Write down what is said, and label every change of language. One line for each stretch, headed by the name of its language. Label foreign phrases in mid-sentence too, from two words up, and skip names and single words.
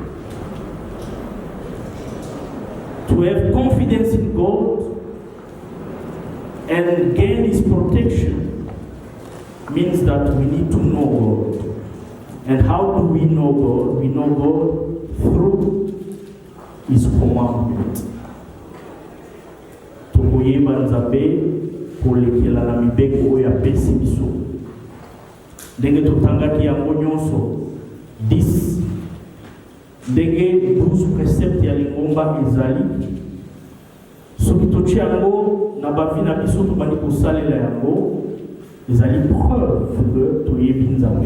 English: To have confidence in God and gain His protection means that we need to know God. And how do we know God? We know God through His commandment.
Lingala: Tokoyeba Nzambe kolekela na mibeko oyo apesi biso. Ndenge totangaki yango nyonso 10. Ndenge 12 préceptes ya lingomba ezali. Soki totia yango na bavi na biso tobandi kosalela yango, ezali
French: preuve que
Lingala: toyebi Nzambe.